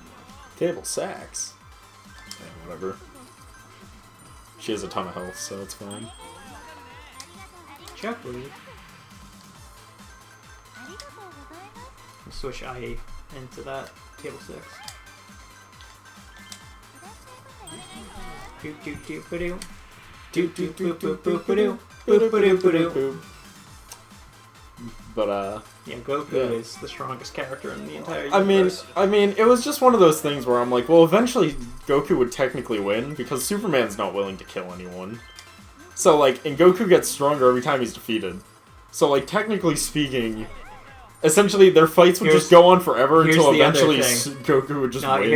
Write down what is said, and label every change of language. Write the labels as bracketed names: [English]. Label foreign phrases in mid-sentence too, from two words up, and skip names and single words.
[English] Table sacks. Yeah, whatever. She has a ton of health, so it's fine. Chuck, please. Switch IA into that table 6. Doop doop doop ba-doo. Doop doop doop boop boop ba-doo. Boop ba-doo ba-doo. But yeah, Goku is the strongest character in the entire I universe. mean, it was just one of those things where I'm like, well, eventually Goku would technically win because Superman's not willing to kill anyone. So like, and Goku gets stronger every time he's defeated. So like, technically speaking, essentially their fights would just go on forever until eventually Goku would just win.